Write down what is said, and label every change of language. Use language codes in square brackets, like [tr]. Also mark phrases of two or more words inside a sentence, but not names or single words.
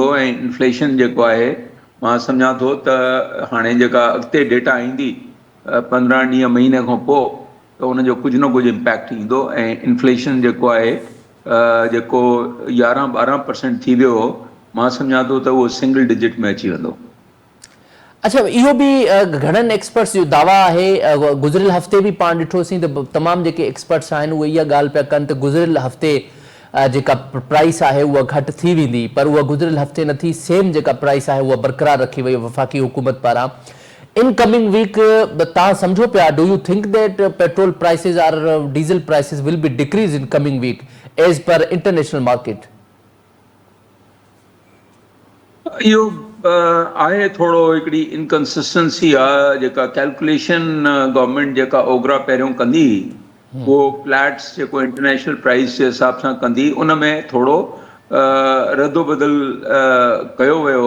[sd] ऐं इन्फ्लेशन जेको आहे मां सम्झां थो त हाणे जेका अॻिते डेटा ईंदी 15 ॾींहं महीने खां पोइ त उनजो कुझु न कुझु इम्पैक्ट ईंदो। ऐं इन्फ्लेशन जेको आहे जेको 11-12% थी वियो, मां सम्झां थो त उहो सिंगल डिजिट में अची वेंदो। अच्छा, इहो बि घणनि एक्सपर्ट्स जो दावा आहे। गुज़िरियल हफ़्ते बि पाण ॾिठोसीं त तमामु जेके एक्सपर्ट्स आहिनि उहे इहा ॻाल्हि पिया कनि त गुज़िरियल हफ़्ते जेका प्राइस आहे उहा घटि थी वेंदी, पर उहा गुज़िरियल हफ़्ते न थी। सेम जेका प्राइस आहे उहा बरक़रार रखी वई वफ़ाक़ी हुकूमत पारां। [en] in coming week [sd] तव्हां सम्झो पिया, [en] do you think that petrol prices or diesel prices will be decrease in coming week as per international market? [sd] इहो आहे थोरो हिकिड़ी इनकंसिस्टेंसी आहे। जेका कैलकुलेशन गवर्नमेंट जेका ओगरा पहिरियों कंदी उहो फ्लैट्स जेको इंटरनेशनल प्राइस जे हिसाब सां कंदी, उन में थोरो रद्दो बदल कयो वियो।